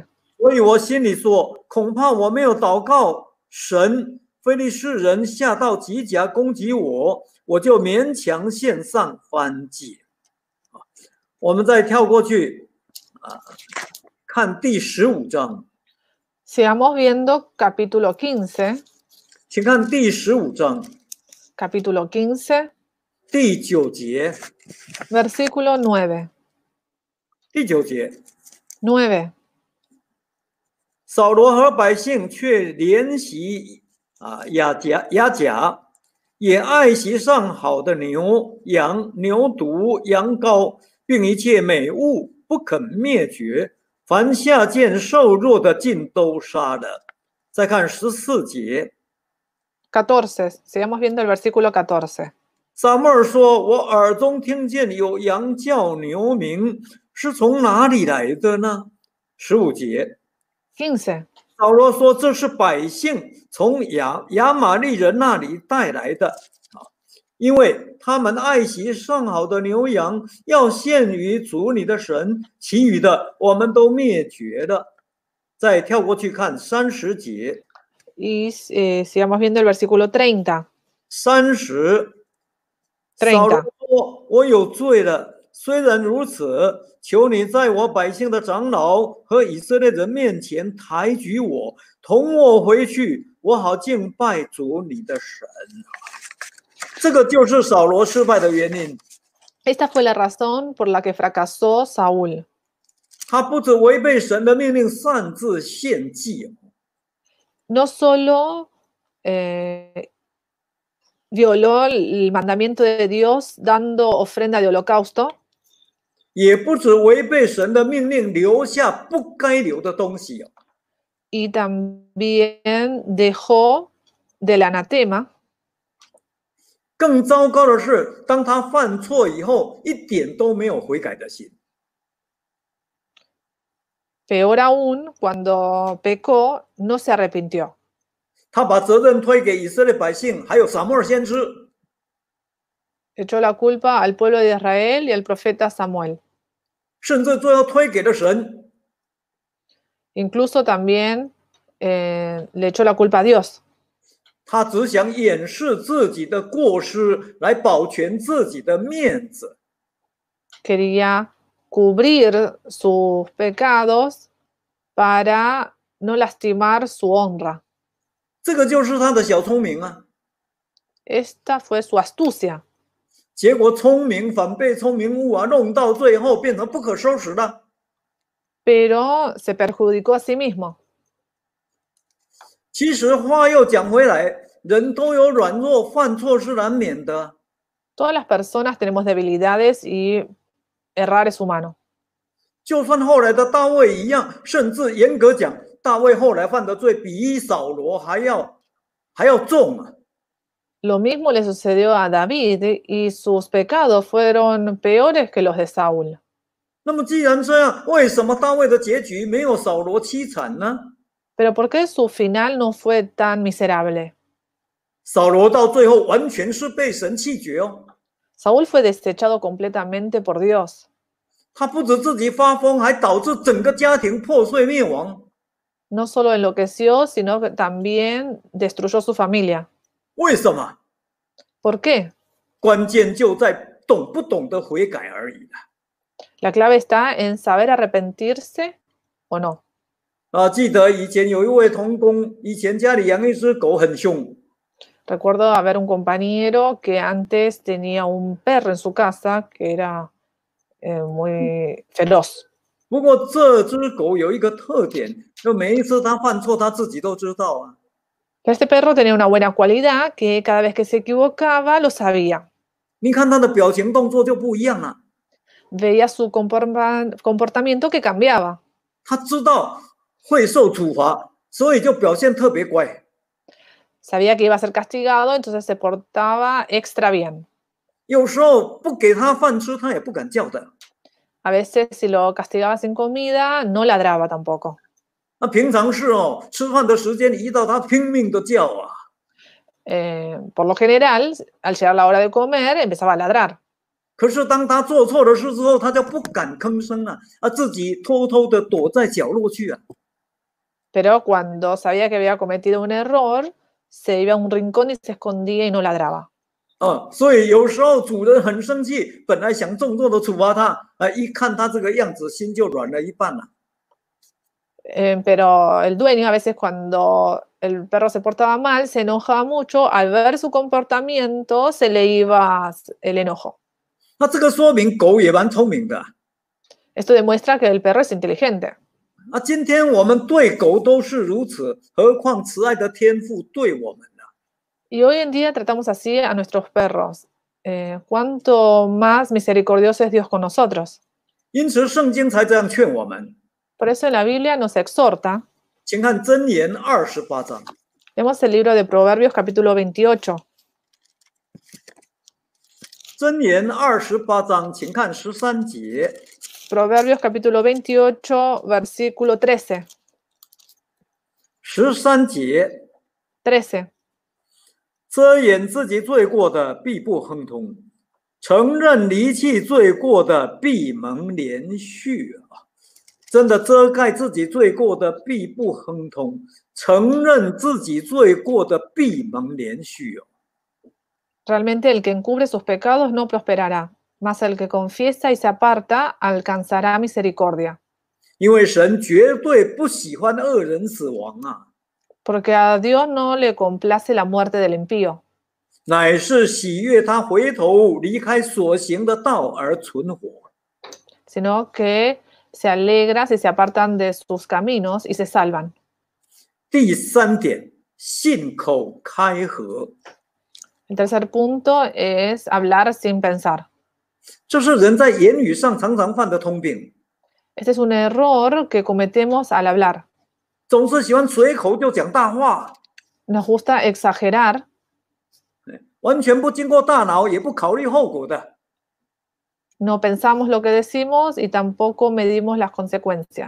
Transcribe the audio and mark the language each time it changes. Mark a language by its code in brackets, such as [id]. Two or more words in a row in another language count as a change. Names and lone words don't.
[zh] 所以我心里说，恐怕我没有祷告神，非利士人下到吉甲攻击我，我就勉强献上燔祭。我们再跳过去看第15章， [es] Sigamos viendo capítulo 15. [zh] 请看第15章 [es] Capítulo 15, [zh] 第9节， [es] versículo 9. [zh] 第9节， 9. 扫罗和百姓却怜惜亚甲，也爱惜上好的牛羊、牛犊、羊羔，并一切美物，不肯灭绝。凡下贱瘦弱的，尽都杀了。再看14节， 14. [es] Sigamos viendo el versículo 14. [zh] 撒母耳说：“我耳中听见有羊叫牛鸣，是从哪里来的呢？”15节。 15. 扫罗说：“这是百姓从亚玛利人那里带来的因为他们爱惜上好的牛羊，要献于主你的神，其余的我们都灭绝了。” 再跳过去看30节， [es] Y sigamos viendo el versículo 30. 30， 30 [zh] 扫罗说：“我有罪了。虽然如此，求你在我百姓的长老和以色列人面前抬举我，同我回去，我好敬拜主你的神。” 这个就是扫罗失败的原因。 [es] Esta fue la razón por la que fracasó Saúl. [zh] 他不止违背神的命令，擅自献祭， [es] No solo violó el mandamiento de Dios dando ofrenda de holocausto, [zh] 也不止违背神的命令，留下不该留的东西。 [es] y también dejó del anatema. [zh] 更糟糕的是，当他犯错以后，一点都没有悔改的心。 [es] Peor aún, cuando pecó, no se arrepintió. [zh] 他把责任推给以色列百姓，还有撒母耳先知。 [es] Echó la culpa al pueblo de Israel y al profeta Samuel. [zh] 甚至最后推给了神。 [es] Incluso también le echó la culpa a Dios. [zh] 他只想掩饰自己的过失，来保全自己的面子。 [es] Quería cubrir sus pecados para no lastimar su honra. [zh] 这个就是他的小聪明啊。 [es] Esta fue su astucia. [zh] 结果聪明反被聪明误啊，弄到最后变成不可收拾的。 [es] Pero se perjudicó a sí mismo. [zh] 其实话又讲回来，人都有软弱，犯错是难免的。 [es] Todas las personas tenemos debilidades y errar es humano. [zh] 就算后来的大卫一样，甚至严格讲，大卫后来犯的罪比扫罗还要重啊。 [es] Lo mismo le sucedió a David y sus pecados fueron peores que los de Saúl. [zh] 那么既然这样，为什么大卫的结局没有扫罗凄惨呢？ [es] Pero ¿por qué su final no fue tan miserable? [zh] 扫罗到最后完全是被神弃绝哦。 [es] Saúl fue desechado completamente por Dios. [zh] 他不止自己发疯，还导致整个家庭破碎灭亡。 [es] No solo enloqueció, sino que también destruyó su familia. [zh] 为什么？ [es] ¿Por qué? [zh] 关键就在懂不懂得悔改而已。 [es] La clave está en saber arrepentirse o no. [zh] 记得以前有一位同工，以前家里养一只狗很凶。 [es] Recuerdo haber un compañero que antes tenía un perro en su casa que era muy feroz. [zh] 不过这只狗有一个特点，就每一次它犯错，它自己都知道啊。 [es] Pero este perro tenía una buena cualidad que cada vez que se equivocaba lo sabía. [zh] 你看它的表情动作就不一样了。 [es] Veía su comportamiento que cambiaba. [zh] 它知道会受处罚，所以就表现特别乖。 [es] Sabía que iba a ser castigado, entonces se portaba extra bien. [zh] 有时候不给它饭吃，它也不敢叫的。 [es] A veces si lo castigaba sin comida, no ladraba tampoco. [zh] 那平常是哦，吃饭的时间一到，它拼命的叫啊。 [es] Por lo general, al llegar la hora de comer, empezaba a ladrar. [zh] 可是当他做错了事之后，他就不敢吭声了，自己偷偷的躲在角落去啊。 [es] Pero cuando sabía que había cometido un error, se iba a un rincón y se escondía y no ladraba. [zh] 所以有时候主人很生气，本来想重重的处罚他，一看他这个样子，心就软了一半了。 [es] Pero el dueño a veces cuando el perro se portaba mal, se enojaba mucho, al ver su comportamiento se le iba el enojo. [zh] 那这个说明狗也蛮聪明的。 [es] Esto demuestra que el perro es inteligente. [zh] 今天我们对狗都是如此，何况慈爱的天父对我们呢？ [es] Y hoy en día tratamos así a nuestros perros. ¿Cuánto más misericordioso es Dios con nosotros? [zh] 因此圣经才这样劝我们。 [es] Por eso en la Biblia nos exhorta. [zh] 请看箴言28章。 [es] Vemos el libro de Proverbios capítulo 28. [zh] 箴言28章，请看13节。 [es] Proverbios capítulo 28, versículo 13. [zh] 13 节。 13. 遮掩自己罪过的必不亨通，承认离弃罪过的必蒙连续啊！真的遮盖自己罪过的必不亨通，承认自己罪过的必蒙连续哦。 [es] Realmente el que encubre sus pecados no prosperará, mas el que confiesa y se aparta alcanzará misericordia. [zh] 因为神绝对不喜欢恶人死亡啊， [es] Porque a Dios no le complace la muerte del impío, [zh] 乃是喜悦他回头离开所行的道而存活。 [es] sino que se alegra si se apartan de sus caminos y se salvan. [zh] 第3点，信口开河， [es] El tercer punto es hablar sin pensar. [zh] 这是人在言语上常常犯的通病。 [es] Este es un error que cometemos al hablar. [zh] 总是喜欢随口就讲大话， [es] Nos gusta exagerar, [zh] 完全不经过大脑，也不考虑后果的。 [es] no pensamos lo que decimos y tampoco medimos las consecuencias.